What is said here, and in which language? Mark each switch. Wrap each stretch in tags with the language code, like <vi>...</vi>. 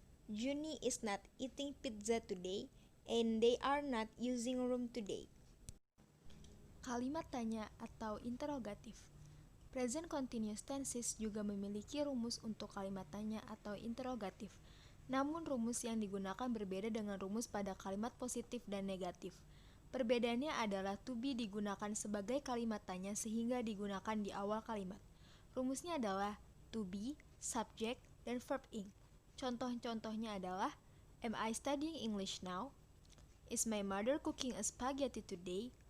<en>Juni is not eating pizza today, and they are not using room today.</en> <id>Kalimat tanya atau interrogatif. Present continuous tenses juga memiliki rumus untuk kalimat tanya atau interrogatif. Namun rumus yang digunakan berbeda dengan rumus pada kalimat positif dan negatif. Perbedaannya adalah to be digunakan sebagai kalimat tanya sehingga digunakan di awal kalimat. Rumusnya adalah to be, subject, dan verb ing. Contoh-contohnya adalah</id> <en>am I studying English now? Is my mother cooking a spaghetti today?</en>